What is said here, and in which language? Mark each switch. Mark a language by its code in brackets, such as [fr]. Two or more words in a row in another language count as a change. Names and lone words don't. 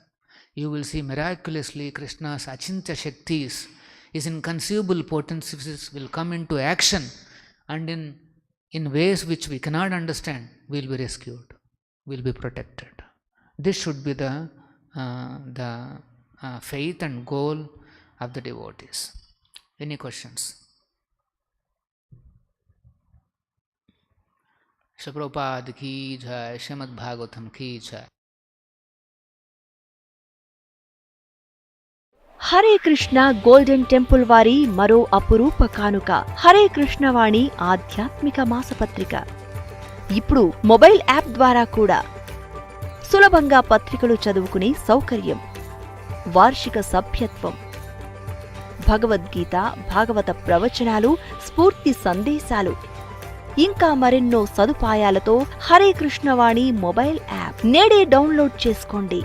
[en] You will see miraculously Krishna's achintya shaktis, his inconceivable potencies will come into action, and in ways which we cannot understand, we will be rescued, we will be protected. This should be the faith and goal of the devotees. Any questions? [hi] श्रील प्रभुपाद की जय, श्रीमद् भागवतम् की जय. [te] హరే కృష్ణ గోల్డెన్ టెంపుల్ వారి మరో అపురూప కానుక హరే కృష్ణ వాణి ఆధ్యాత్మిక మాసపత్రిక. ఇప్పుడు మొబైల్ యాప్ ద్వారా కూడా సులభంగా పత్రికలు చదువుకునే సౌకర్యం, వార్షిక సభ్యత్వం, భగవద్గీత, భాగవత ప్రవచనాలు, స్ఫూర్తి సందేశాలు, ఇంకా మరెన్నో సదుపాయాలతో హరే కృష్ణ వాణి మొబైల్ యాప్ నేడే డౌన్లోడ్ చేసుకోండి.